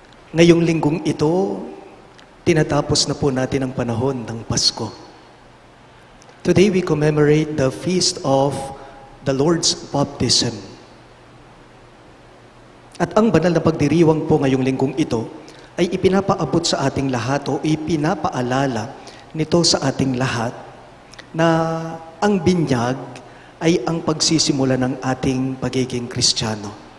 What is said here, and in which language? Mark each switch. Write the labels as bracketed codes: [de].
[tl] Ngayong linggong ito, tinatapos na po natin ang panahon ng Pasko. [en] Today we commemorate the feast of the Lord's Baptism. [tl] At ang banal na pagdiriwang po ngayong linggong ito ay ipinapaabot sa ating lahat o ipinapaalala nito sa ating lahat na ang binyag ay ang pagsisimula ng ating pagiging Kristiyano.